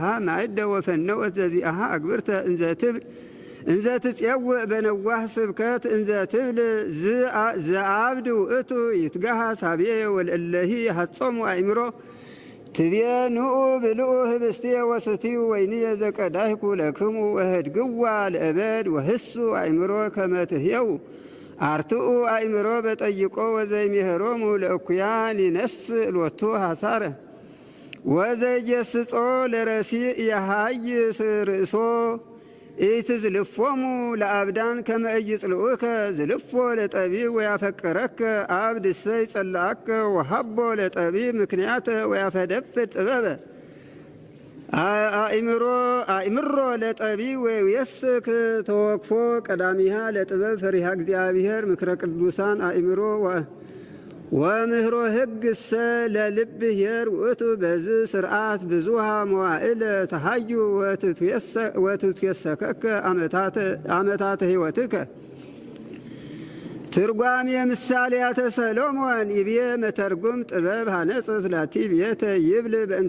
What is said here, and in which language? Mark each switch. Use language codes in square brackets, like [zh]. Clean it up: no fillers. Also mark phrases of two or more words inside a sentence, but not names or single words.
[gez] ማዕደ ወፈነወት ዘዚአሃ አግብርተ እንዘ ትጼውእ በነዋህ ስብከት እንዘ ትብል ዘአብድ ውእቱ ይትጋሃ ሳብየ ወለእለሂ ሐጾሙ አእምሮ ትቤ ንኡ ብልኡ ህብስቴ ወስትዩ ወይንየ ዘቀዳሕኩ ለክሙ ወህድግዋ ለእበድ ወህሱ አእምሮ ከመ ትሕየው አርትኡ አእምሮ በጠይቆ ወዘይሜህሮሙ ለእኩያን ይነስእ ሎቱ ሐሳረ ወዘይጌስጾ ለረሲእ የሃይስ ርእሶ ኢትዝልፎሙ ለአብዳን ከመ ኢይጽልኡከ ዝልፎ ለጠቢብ ወያፈቅረከ አብድ እሰይ ጸላአከ ወሃቦ ለጠቢብ ምክንያተ ወያፈደፍድ ጥበበ አእምሮ ለጠቢብ ወይየስክ ተወክፎ ቀዳሚሃ ለጥበብ ፈሪሃ እግዚአብሔር ምክረ ቅዱሳን አእምሮ ወምህሮ ሕግ እሰ ለልብ ኄር ውእቱ በዝ ስርዓት ብዙሃ መዋዕለ ተሃዩ ወትትየሰከከ አመታተ ሕይወትከ። ትርጓሜ ምሳሌያተ ሰሎሞን ይቤ መተርጉም ጥበብ ሀነጽት ላቲ ቤተ ይብል በእንተ